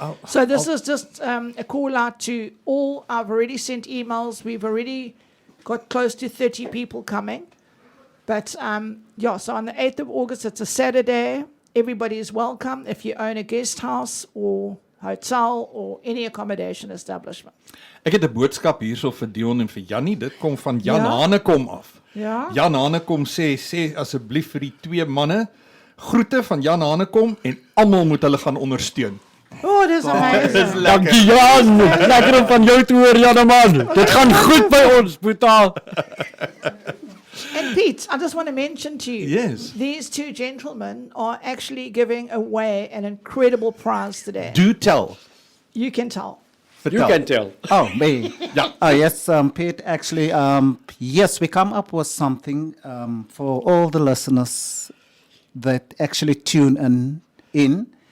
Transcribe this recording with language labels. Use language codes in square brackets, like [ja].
[en] So this is just a call out to all. I've already sent emails. We've already got close to 30 people coming. But so on the 8th of August, it's a Saturday. Everybody is welcome if you own a guest house or hotel or any accommodation establishment. [af] Ek het 'n boodskap hierso vir Dion en vir Jannie. Dit kom van Jan Ja? Hanekom af. Ja? Jan Hanekom sê asseblief vir die 2 manne groete van Jan Hanekom en almal moet hulle gaan ondersteun. [en] Oh, that's amazing. [af] Dankie Jan. Lekker om van jou te hoor, Janeman. Dit gaan goed by ons, Boeta. [en] And Pete, I just want to mention to you, Yes. these 2 gentlemen are actually giving away an incredible prize today. Do tell. You can tell. You can tell. Oh, me. [af] Ja. [en] Yes, Pete, actually, yes, we come up with something for all the listeners that actually tune in.